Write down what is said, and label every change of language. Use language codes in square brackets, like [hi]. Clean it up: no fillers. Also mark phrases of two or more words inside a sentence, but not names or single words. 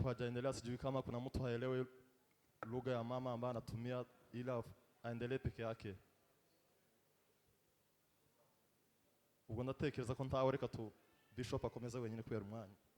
[sw] hajaendelea, sijui kama kuna mtu haelewi lugha ya mama ambaye anatumia ila aendelee peke yake. [rw] Ubwo ndatekereza ko ntawe, reka tu Bishop akomeza wenyine kubera umwanya.